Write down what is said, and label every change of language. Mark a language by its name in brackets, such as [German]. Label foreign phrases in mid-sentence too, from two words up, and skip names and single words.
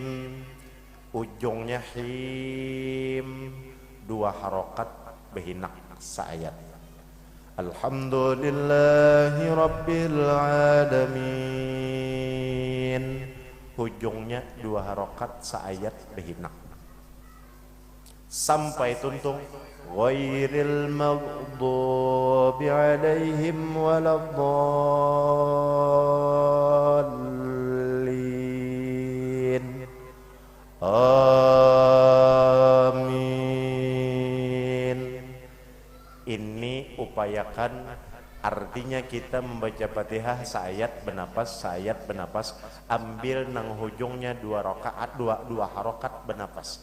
[Banjar] Ujungnya him, 2 harokat behinak saayat. [Arabic] الحمد لله رب العالمين. [Banjar] Ujungnya 2 harokat saayat behinak. Sampai tuntung [Arabic] غير المغضوب عليهم ولا الضالين. [Banjar] Amin. Ini upayakan, artinya kita membaca Fatihah saayat benapas, ambil nang hujungnya 2 rakaat, 2 harokat benapas.